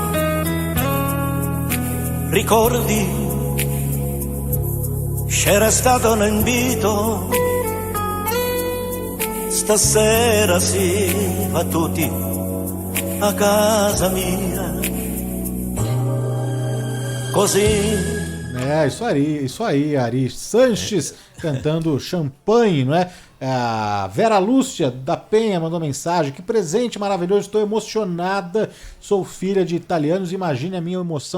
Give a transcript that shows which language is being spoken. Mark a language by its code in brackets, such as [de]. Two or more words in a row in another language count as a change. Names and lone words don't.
[it] Ricordi, c'era stato un invito, stasera si va tutti a casa mia. [pt] Isso aí, Ari Sanches cantando Champanhe, não é? A Vera Lúcia da Penha mandou mensagem: que presente maravilhoso, estou emocionada, sou filha de italianos, imagine a minha emoção.